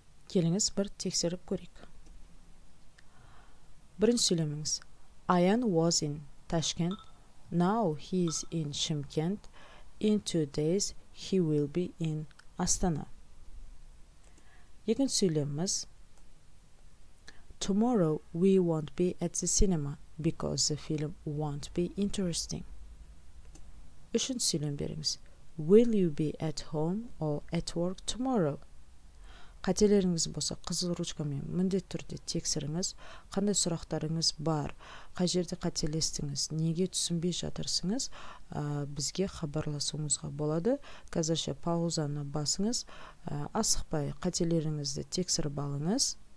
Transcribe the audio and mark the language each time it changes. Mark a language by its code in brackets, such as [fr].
[kk] Келіңіз бір тексеріп көрейік. Бірінші сөйлеміңіз. [en] Аян was in Tashkent. Now he is in Shymkent. In 2 days he will be in Astana. [kk] Екінші сөйлеміміз. [en] Tomorrow we won't be at the cinema because the film won't be interesting. [kk] Үшінші сөйлем беріңіз. [en] Will you be at home or at work tomorrow? [kk] Қателеріңіз болса қызыл ручкамен міндетті түрде тексеріңіз. Қандай сұрақтарыңыз бар, қай жерде қателестіңіз, неге түсінбей жатырсыңыз, бізге хабарласуыңызға болады. Қазірше паузаны басыңыз, асықпай қателеріңізді тексеріп алыңыз.